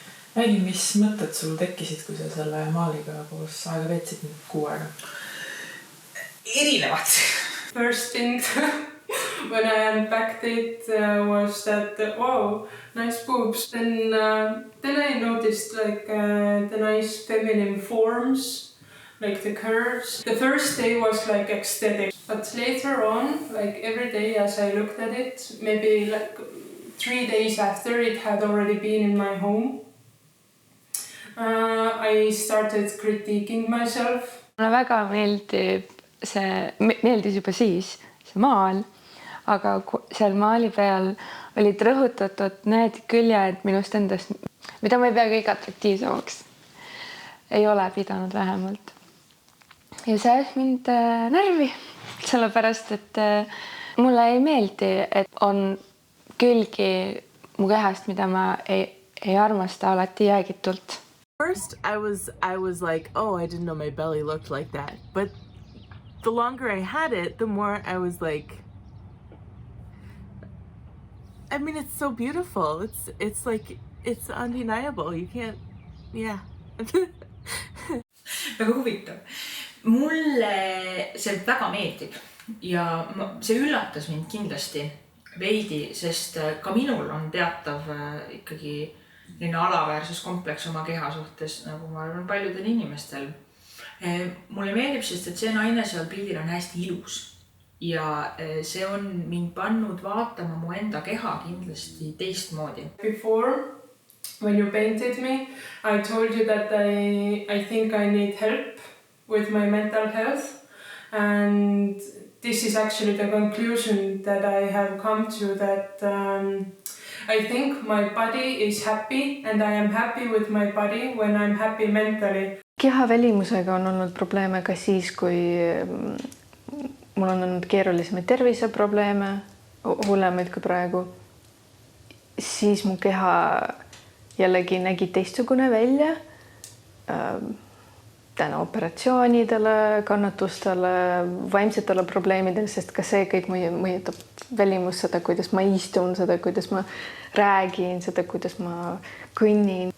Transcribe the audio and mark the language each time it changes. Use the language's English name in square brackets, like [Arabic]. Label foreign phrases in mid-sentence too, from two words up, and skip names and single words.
[Estonian] Räägi, mis mõtted sul tekkisid, kui sa selle maaliga koos aega veetsid nüüd 6 aega? Erinevad. [English] First thing when I unpacked it was that, wow, nice boobs. Then I noticed like the nice feminine forms, like the curves. The first day was like ecstatic, but later on, like every day as I looked at it, maybe like 3 days after it had already been in my home, I started critiquing myself. [Estonian] Mulle väga meeldis juba siis see maal, aga seal maali peal olid rõhutatud need küljed minust endast, mida ma ei pea kõik atraktiivsemaks. Ei ole pidanud vähemalt. Ja see ajas mind närvi, sellepärast, et mulle ei meeldi, et on külgi mu kehast, mida ma ei armasta alati jäägitult. [English] First, I was like, oh, I didn't know my belly looked like that. But the longer I had it, the more I was like, I mean, it's so beautiful. It's like, it's undeniable. You can't, yeah. [Estonian] Väga huvitav. Mulle see väga meeldib ja see üllatas mind kindlasti veidi, sest ka minul on teatav ikkagi alaväärsuskompleks oma keha suhtes, nagu ma arvan paljudel inimestel. Mulle meeldib, sest et see naine seal pildil on hästi ilus ja see on mind pannud vaatama mu enda keha kindlasti teistmoodi. [English] Before, when you painted me, I told you that I think I need help with my mental health, and this is actually the conclusion that I have come to, that I think my body is happy and I am happy with my body when I'm happy mentally. [Estonian] Keha välimusega on olnud probleeme ka siis, kui mul on olnud keerulisemaid terviseprobleeme, hullemaid kui praegu. Siis mu keha jällegi nägi teistsugune välja tänu operatsioonidele, kannatustele, vaimsetele probleemidele, sest ka see kõik mõjutab välimus, seda, kuidas ma istun, seda, kuidas ma räägin, seda, kuidas ma kõnnin.